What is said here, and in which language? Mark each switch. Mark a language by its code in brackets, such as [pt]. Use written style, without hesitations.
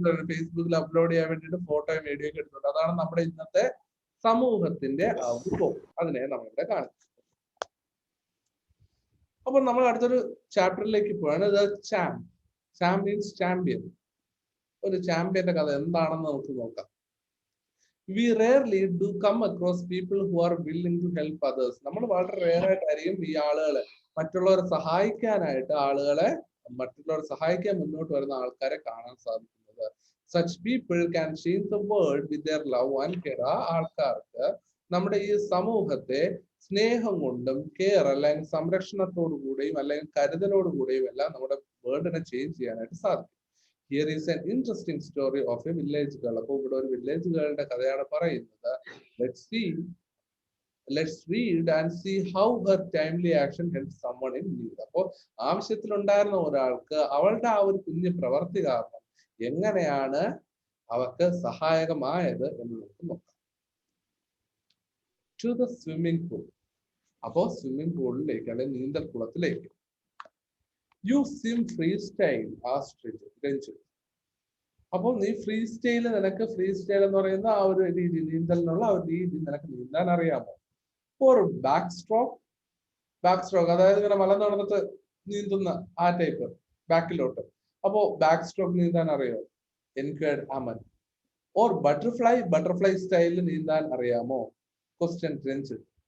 [ml] ഫേസ്ബുക്കിൽ അപ്ലോഡ് ചെയ്യാൻ വേണ്ടിട്ട് ഫോട്ടോയും വീഡിയോ ഒക്കെ എടുത്തോണ്ട്, അതാണ് നമ്മുടെ ഇന്നത്തെ സമൂഹത്തിന്റെ അവബോധം. അതിനെ നമ്മളിവിടെ കാണിച്ചു. അപ്പൊ നമ്മൾ അടുത്തൊരു ചാപ്റ്ററിലേക്ക് പോവാണ്. [en] Charm means champion. [ml] ഒരു ചാമ്പ്യന്റെ കഥ എന്താണെന്ന് നമുക്ക് നോക്കാം. [en] We rarely do come across people who are willing to help others. [ml] നമ്മൾ വളരെ റെയർ ആയിട്ടായിരിക്കും ഈ ആളുകളെ, മറ്റുള്ളവരെ സഹായിക്കാനായിട്ട് മറ്റുള്ളവരെ സഹായിക്കാൻ മുന്നോട്ട് വരുന്ന ആൾക്കാരെ കാണാൻ സാധിക്കുന്നത്. [en] Such people can change the world with their love and care. [ml] ആ ആൾക്കാർക്ക് നമ്മുടെ ഈ സമൂഹത്തെ സ്നേഹം കൊണ്ടും കെയർ അല്ലെങ്കിൽ സംരക്ഷണത്തോടു കൂടിയും അല്ലെങ്കിൽ കരുതലോടുകൂടിയും എല്ലാം നമ്മുടെ വേൾഡിനെ ചേഞ്ച് ചെയ്യാനായിട്ട് സാധിക്കും. [en] Here is an interesting story of a village girl. [ml] അപ്പോൾ ഇവിടെ ഒരു വില്ലേജ് ഗേളിന്റെ കഥയാണ് പറയുന്നത്. [en] Let's read and see how her timely action helps someone in need. [ml] അപ്പോൾ ആവശ്യത്തിലുണ്ടായിരുന്ന ഒരാൾക്ക് അവളുടെ ആ ഒരു കുഞ്ഞു പ്രവർത്തി കാരണം എങ്ങനെയാണ് അവർക്ക് സഹായകമായത് എന്ന് നമുക്ക് നോക്കാം. [en] To the swimming pool. [ml] അപ്പോൾ സ്വിമ്മിംഗ് പൂളിലേക്ക് അല്ലെങ്കിൽ നീന്തൽ കുളത്തിലേക്ക്. [en] You swim freestyle, asked Renju. [ml] അപ്പോൾ നീ ഫ്രീ സ്റ്റൈൽ, നിനക്ക് ഫ്രീ സ്റ്റൈൽ എന്ന് പറയുന്ന ആ ഒരു രീതി, നീന്തലിനുള്ള ആ ഒരു രീതി നിനക്ക് നീന്താൻ അറിയാമോ? ഓർ ബാക്ക് സ്ട്രോക്ക്, അതായത് ഇങ്ങനെ മലന്ന് നടന്നിട്ട് നീന്തുന്ന ആ ടൈപ്പ്, ബാക്കിലോട്ട്. അപ്പോ ബാക്ക് സ്ട്രോക്ക് നീന്താൻ അറിയോ? [en] Enquired Aman. [ml] ഓർ ബട്ടർഫ്ലൈ സ്റ്റൈലിൽ നീന്താൻ അറിയാമോ? ക്വസ്റ്റ്യൻ രഞ്ജിത്ത്.